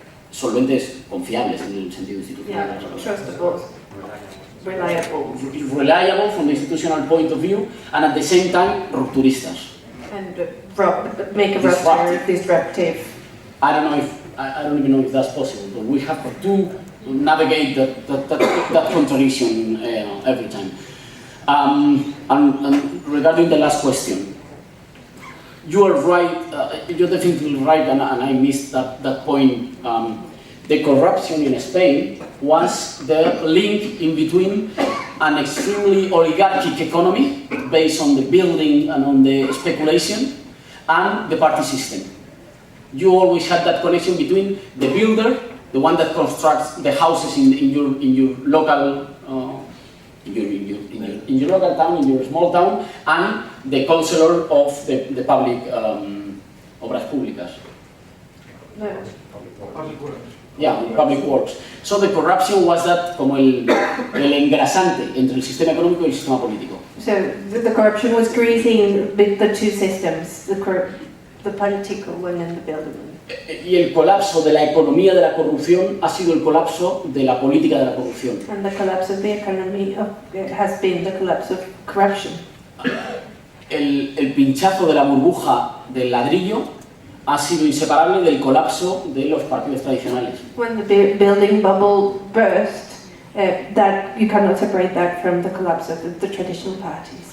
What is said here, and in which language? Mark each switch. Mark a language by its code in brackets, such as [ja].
[es] Solventes, confiables en el sentido institucional. [en] Yeah, trustable, reliable. Reliable from the institutional point of view, and at the same time, rupturistas. And make a rupture disruptive. I don't even know if that's possible, but we have to navigate that contradiction every time. And regarding the last question, you are right, you're definitely right, and I missed that point. The corruption in Spain was the link in between an extremely oligarchic economy based on the building and on the speculation and the party system. You always had that connection between the builder, the one that constructs the houses in your local in your local town, in your small town, and the councillor of the public [es] obras públicas. [en] No. Yeah, public works. So the corruption was that [es] como el engrasante entre el sistema económico y el sistema político. [en] So the corruption was greasing the two systems, the political one and the building one. [es] Y el colapso de la economía de la corrupción ha sido el colapso de la política de la corrupción. [en] And the collapse of the economy has been the collapse of corruption. [es] El pinchazo de la burbuja del ladrillo ha sido inseparable del colapso de los partidos tradicionales. [en] When the building bubble burst, that you cannot separate that from the collapse of the traditional parties.